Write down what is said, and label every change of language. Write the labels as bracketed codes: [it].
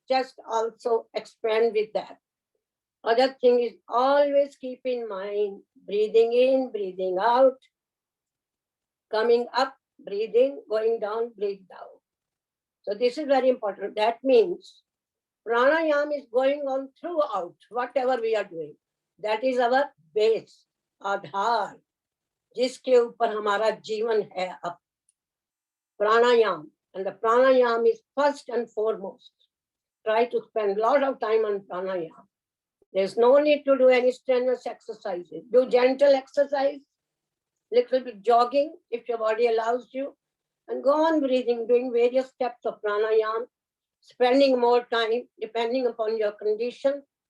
[en] Chest also expand with that. Other thing is always keep in mind, breathing in, breathing out, coming up, breathe in, going down, breathe down. So this is very important. That means pranayama is going on throughout, whatever we are doing. That is our base, [hi] आधार, जिसके ऊपर हमारा जीवन है अब. [en] Pranayama. And the pranayama is first and foremost. Try to spend a lot of time on pranayama. There's no need to do any strenuous exercises. Do gentle exercise, little bit jogging if your body allows you, and go on breathing, doing various steps of pranayama, spending more time depending upon your condition